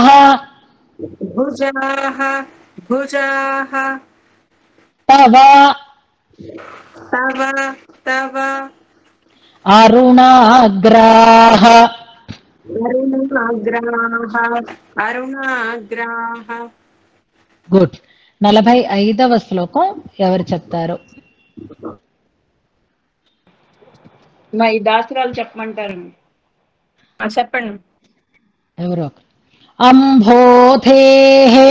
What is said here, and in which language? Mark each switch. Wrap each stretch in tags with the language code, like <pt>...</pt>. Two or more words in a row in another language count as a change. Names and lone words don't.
<sa>भुजाः भुजाः तव तव तव अरुणाग्राः अरुणाग्राः अरुणाग्राः</sa> <te>గుడ్ 45వ శ్లోకం ఎవరు చెప్తారు? మా ఈ దాసరాలు చెప్పమంటారు. చెప్పండి. ఎవరు? అంభోధేః</te>